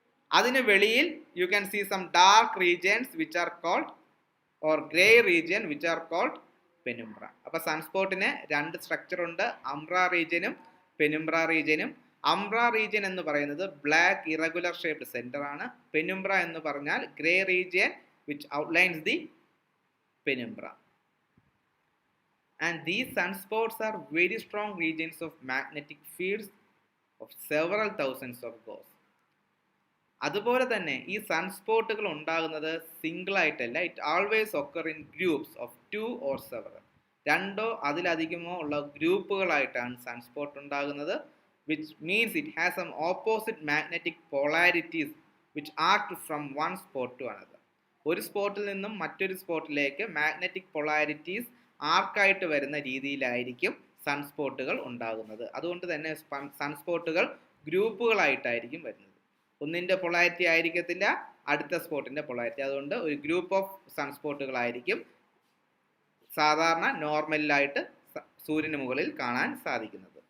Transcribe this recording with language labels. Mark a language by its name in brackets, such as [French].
[Malayalam] അതിന് വെളിയിൽ [English] You can see some dark regions which are called or grey region which are called penumbra. [Malayalam] അപ്പോൾ സൺസ്പോട്ടിന് രണ്ട് structure ഉണ്ട്, അംബ്ര റീജിയനും പെനുംബ്ര റീജിയനും. അംബ്ര region എന്ന് പറയുന്നത് ബ്ലാക്ക് ഇറഗുലർ ഷേപ്ഡ് സെൻറ്റർ ആണ്. [English] penumbra [Malayalam] എന്ന് പറഞ്ഞാൽ [English] Grey region which outlines the penumbra. And these sunspots are very strong regions of magnetic fields of several thousands of gauss. [Malayalam] അതുപോലെ തന്നെ ഈ സൺസ്പോട്ടുകൾ ഉണ്ടാകുന്നത് സിംഗിൾ ആയിട്ടല്ല. [English] It always occur in groups of 2 or several. [Malayalam] രണ്ടോ അതിലധികമോ ഉള്ള ഗ്രൂപ്പുകളായിട്ടാണ് സൺസ്പോട്ട് ഉണ്ടാകുന്നത്. [English] which means it has some opposite magnetic polarities which act from one spot to another. [Malayalam] ഒരു സ്പോട്ടിൽ നിന്നും മറ്റൊരു സ്പോട്ടിലേക്ക് മാഗ്നറ്റിക് പൊളാരിറ്റീസ് ആർക്കായിട്ട് വരുന്ന രീതിയിലായിരിക്കും സൺസ്പോട്ടുകൾ ഉണ്ടാകുന്നത്. അതുകൊണ്ട് തന്നെ സൺസ്പോട്ടുകൾ ഗ്രൂപ്പുകളായിട്ടായിരിക്കും വരുന്നത്. ഒന്നിൻ്റെ പൊളാരിറ്റി ആയിരിക്കത്തില്ല അടുത്ത സ്പോട്ടിൻ്റെ പൊളാരിറ്റി. അതുകൊണ്ട് ഒരു ഗ്രൂപ്പ് ഓഫ് സൺസ്പോട്ടുകളായിരിക്കും സാധാരണ നോർമലായിട്ട് സൂര്യന് മുകളിൽ കാണാൻ സാധിക്കുന്നത്.